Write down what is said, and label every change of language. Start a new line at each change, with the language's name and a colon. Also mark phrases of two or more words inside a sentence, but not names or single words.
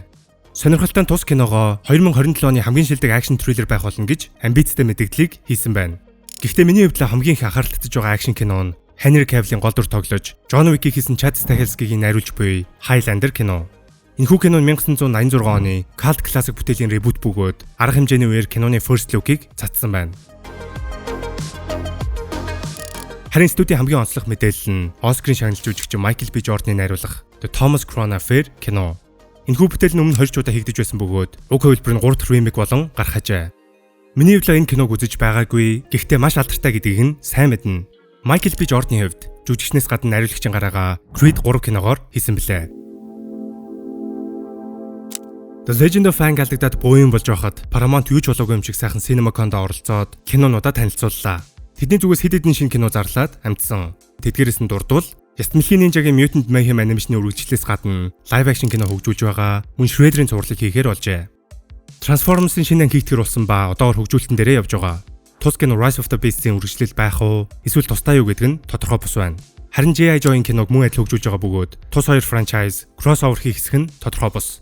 Mongolian: Сонирхолтой тус киногоо 2027 оны хамгийн шилдэг акшн трейлер байх болно гэж амбицтай мэдээллийг хийсэн байна. Гэхдээ миний хувьд хамгийн их анхаарал татаж байгаа акшн кино нь Henry Cavill-ийн гол дүр тоглож, John Wick-ийг хийсэн Chad Stahelski-гийн найруулж буй Highlander кино. Энэхүү кино нь 1986 оны
English: cult classic
Mongolian: бүтээлийн ребут бөгөөд арга хэмжээний үеэр киноны
English: first look-
Mongolian: ийг цацсан байна. Харин студийн хамгийн онцлог мэдээлэл нь Оскарын шагналж жүжигчин Michael B. Jordan-ы найруулах The Thomas Crown Affair кино. Энэхүү бүтээл нь өмнө 20 удаа хийгдэж байсан бөгөөд уг хувилбар нь 3 дахь ремейк болон гарах ажээ. Миний хувьд энэ киног үзэж байгаагүй, гэхдээ маш алдартай гэдгийг нь сайн мэднэ. Michael B. Jordan-ийн хувьд жүжигчнээс гадна найруулагчийн гараагаа Creed 3 киногоор хийсэн билээ. The Legend of Aang алдагдаад буян болж байхад Paramount юу ч болоогүй юм шиг сайхан CinemaCon-до оролцоод кинонуудаа танилцууллаа. Тэдний зүгээс хэд хэдэн шинэ кино зарлаад амжсан. Тэдгээрээс нь дурдвал Ястмалхийн Ninja-гийн Mutant Mayhem анимашны үргэлжлэлээс гадна
English: live action
Mongolian: кино хөгжүүлж байгаа мөн Shredder-ийн цувралыг хийхээр болжээ. Transformers-ийн шинэ анги хийгдгэр болсон ба одоогор хөгжүүлэлтэн дээрээ явж байгаа. Тус кино Rise of the Beasts-ийн үргэлжлэл байх уу, эсвэл тусдаа юу гэдэг нь тодорхой бус байна. Харин G.I. Joe-ийн киног мөн адил хөгжүүлж байгаа бөгөөд тус хоёр франчайз crossover хийх хэсэг нь тодорхой бус.